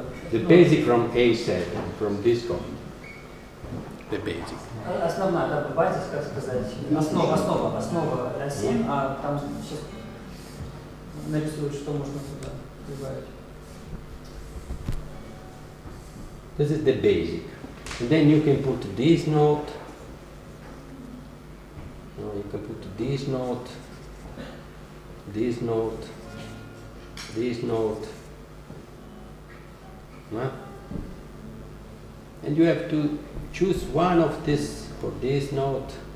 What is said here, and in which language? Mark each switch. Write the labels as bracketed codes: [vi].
[en] The basic from A7, from this chord. The basic. [ru] Основная, да, базис, как сказать, основа ля-7, а там сейчас нарисую, что можно туда прибавить. [en] This is the basic. And then you can put this note. No, you can put this note, this note, this note. No? And you have to choose one of this for this note.